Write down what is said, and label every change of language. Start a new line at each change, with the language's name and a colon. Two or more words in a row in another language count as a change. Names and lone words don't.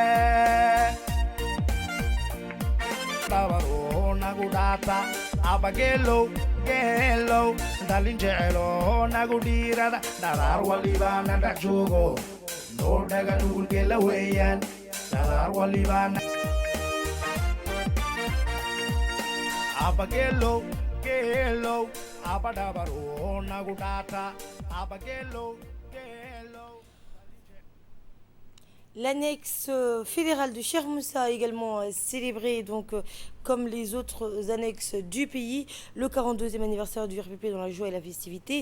Somali: dhabaroo nagu dhaata abageelow geelow dhalin jeceloo nagu dhiirada dharaar walibaana dhex joogo noo dhaga dhugulgeela weeyaan dharaar walibaana abageelow geelow abadhabaroo nagu dhaata abageelow.
French: L'annexe fédérale de Cher Moussa a également célébré, donc, comme les autres annexes du pays, le 42e anniversaire du RPP dans la joie et la festivité.